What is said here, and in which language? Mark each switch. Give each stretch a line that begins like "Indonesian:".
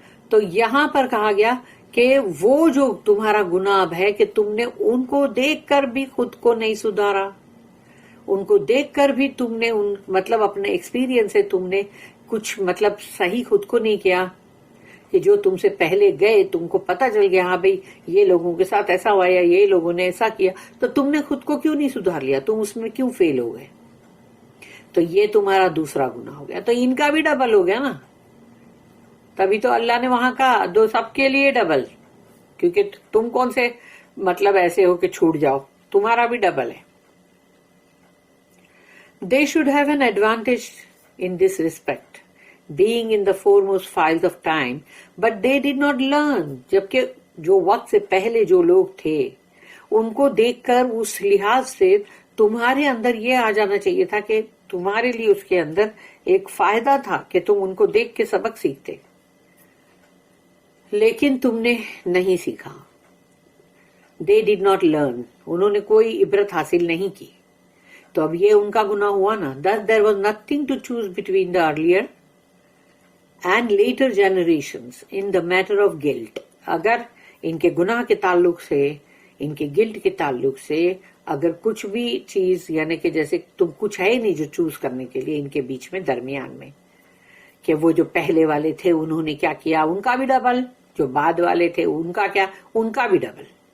Urdu: تو یہاں پر کہا گیا کہ وہ جو تمہارا گناہ ہے کہ تم نے ان کو دیکھ کر بھی خود کو نہیں سدھارا, ان کو دیکھ کر بھی تم نے مطلب اپنے ایکسپیرینس سے تم نے کچھ مطلب صحیح خود کو نہیں کیا, کہ جو تم سے پہلے گئے تم کو پتہ چل گیا ہاں بھئی یہ لوگوں کے ساتھ ایسا ہوا یا یہ لوگوں نے ایسا کیا, تو تم نے خود کو کیوں نہیں سدھار لیا, تم اس میں کیوں فیل ہو گئے, تو یہ تمہارا دوسرا گناہ ہو گیا. تو ان کا بھی ڈبل ہو گیا نا, تبھی تو اللہ نے وہاں کہا دو سب کے لیے ڈبل, کیونکہ تم کون سے مطلب ایسے ہو کہ چھوٹ جاؤ, تمہارا بھی ڈبل ہے.
English: They should have an advantage in this respect, being in the foremost files of time, but they did not learn.
Urdu: جبکہ جو وقت سے پہلے جو لوگ تھے ان کو دیکھ کر اس لحاظ سے تمہارے اندر یہ آ جانا چاہیے تھا کہ تمہارے لیے اس کے اندر ایک فائدہ تھا کہ تم ان کو دیکھ کے سبق سیکھتے, لیکن تم نے نہیں سیکھا.
English: They did not learn.
Urdu: انہوں نے کوئی عبرت حاصل نہیں کی, تو اب یہ ان کا گناہ ہوا نا.
English: Thus there was nothing to choose between the earlier and later generations in the matter of guilt.
Urdu: اگر ان کے گناہ کے تعلق سے, ان کے گلٹ کے تعلق سے اگر کچھ بھی چیز یعنی کہ جیسے تم کچھ ہے نہیں جو چوز کرنے کے لیے ان کے بیچ میں درمیان میں, کہ وہ جو پہلے والے تھے انہوں نے کیا کیا ان کا بھی ڈبل, جو بعد والے تھے ان کا کیا ان کا بھی ڈبل.